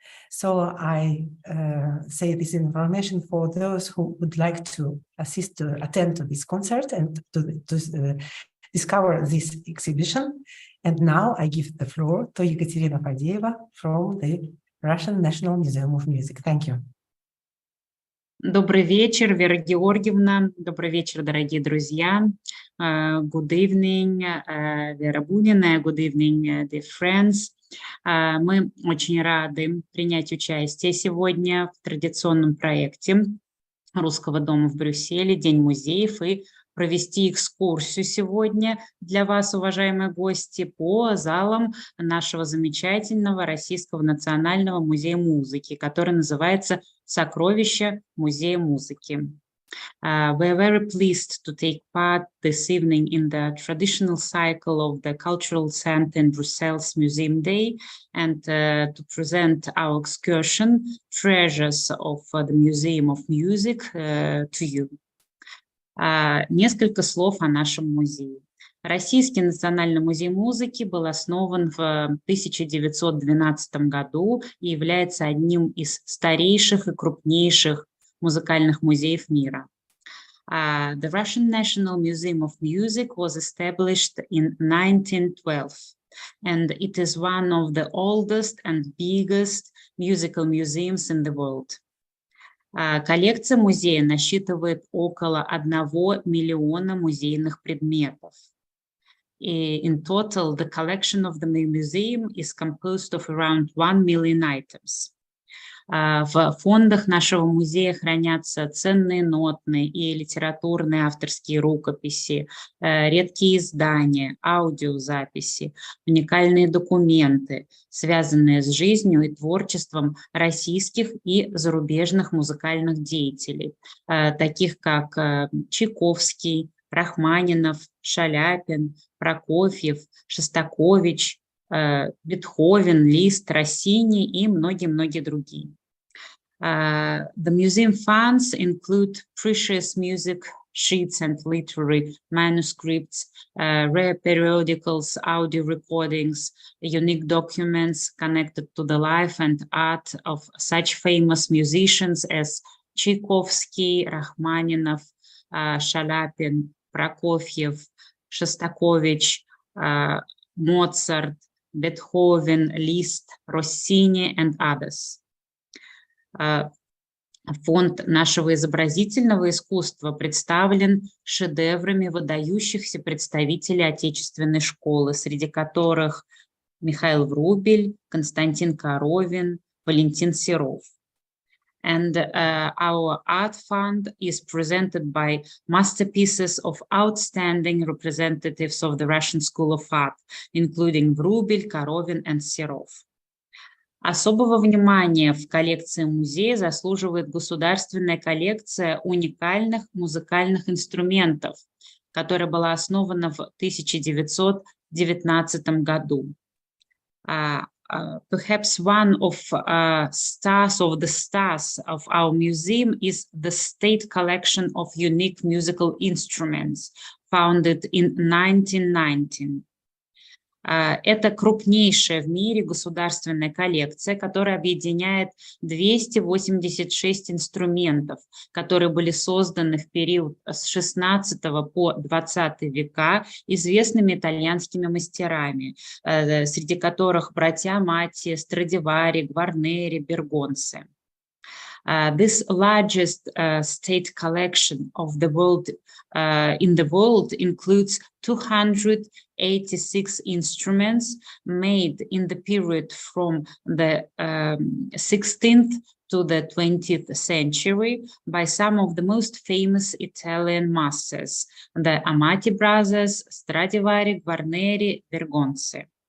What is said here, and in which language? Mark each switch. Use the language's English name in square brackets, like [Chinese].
[English] So I say this information for those who would like to attend to this concert and to discover this exhibition. And now I give the floor to Ekaterina Fadeeva from the Russian National Museum of Music. Thank you. [Russian] Добрый вечер, Вера Георгиевна. Добрый вечер, дорогие друзья. [English] Good evening, Вера Бунина. Good evening, dear friends. [Russian] Мы очень рады принять участие сегодня в традиционном проекте Русского дома в Брюсселе «День музеев» и провести экскурсию сегодня для вас, уважаемые гости, по залам нашего замечательного Российского национального музея музыки, который называется «Сокровища музея музыки». [English] We are very pleased to take part this evening in the traditional cycle of the Cultural Center in Brussels Museum Day and to present our excursion, Treasures of the Museum of Music, to you. [Russian] Несколько слов о нашем музее. Российский национальный музей музыки был основан в 1912 году и является одним из старейших и крупнейших музыкальных музеев мира. [English] The Russian National Museum of Music was established in 1912. and it is one of the oldest and biggest musical museums in the world. [Russian] Коллекция музея насчитывает около 1 миллиона музейных предметов. [English] In total, the collection of the museum is composed of around 1 million items. [Russian] В фондах нашего музея хранятся ценные нотные и литературные авторские рукописи, редкие издания, аудиозаписи, уникальные документы, связанные с жизнью и творчеством российских и зарубежных музыкальных деятелей, таких как Чайковский, Рахманинов, Шаляпин, Прокофьев, Шостакович, Бетховен, Лист, Россини и многие-многие другие. [English] The museum funds include precious music sheets and literary manuscripts, rare periodicals, audio recordings, unique documents connected to the life and art of such famous musicians as Tchaikovsky, Rachmaninov, Шаляпин, Прокофьев, Шостакович, Mozart, Beethoven, Liszt, Rossini, and others. [Russian] Фонд нашего изобразительного искусства представлен шедеврами выдающихся представителей отечественной школы, среди которых Михаил Врубель, Константин Коровин, Валентин Серов. [English] And our art fund is presented by masterpieces of outstanding representatives of the Russian School of Art, including Врубель, Коровин, and Серов. [Russian] Особого внимания в коллекции музея заслуживает государственная коллекция уникальных музыкальных инструментов, которая была основана в 1919 году. [English] Perhaps one of the stars of our museum is the state collection of unique musical instruments, founded in 1919. [Russian] Это крупнейшая в мире государственная коллекция, которая объединяет 286 инструментов, которые были созданы в период с 16 по 20 века известными итальянскими мастерами, среди которых братья Матти, Страдивари, Гварнери, Бергонци. [English] This largest state collection of the world in the world includes 286 instruments made in the period from the 16th to the 20th century by some of the most famous Italian masters, the Amati brothers, Stradivari, Guarneri, Bergonzi.